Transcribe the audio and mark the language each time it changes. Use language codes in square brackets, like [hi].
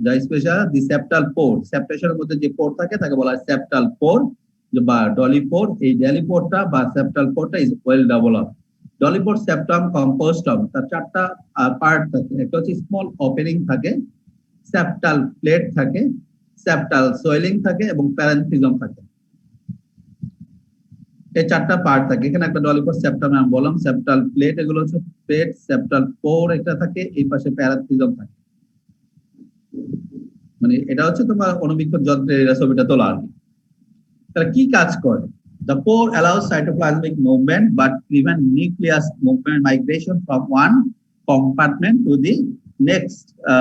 [en] The septal pore, [bn] septation মধ্যে যে পোর থাকে তাকে বলা হয় septal pore বা ডলিপোর। এই ডলিপোরটা বা [en] septal pore is well developed. [bn] ডলিপোর [en] septum composed of [bn] তার চারটা পার্ট থাকে। একটা হচ্ছে স্মল ওপেনিং থাকে, সেপ্টাল প্লেট থাকে, সেপ্টাল সোয়েলিং থাকে এবং প্যারেনথিজম থাকে। এই চারটা পার্ট থাকে। এখানে একটা ডলিপোর সেপ্টাম আমি বললাম, সেপ্টাল প্লেট, এগুলো হচ্ছে প্লেট, সেপ্টাল পোর এটা থাকে, এই পাশে প্যারেনথিজম থাকে। মানে এটা হচ্ছে তোমার অণুবীক্ষণ যন্ত্রের এরা ছবিটা তোলা আর কি। তাহলে কি কাজ করে? [en] The pore allows cytoplasmic movement but prevent nucleus movement migration from one compartment to the next.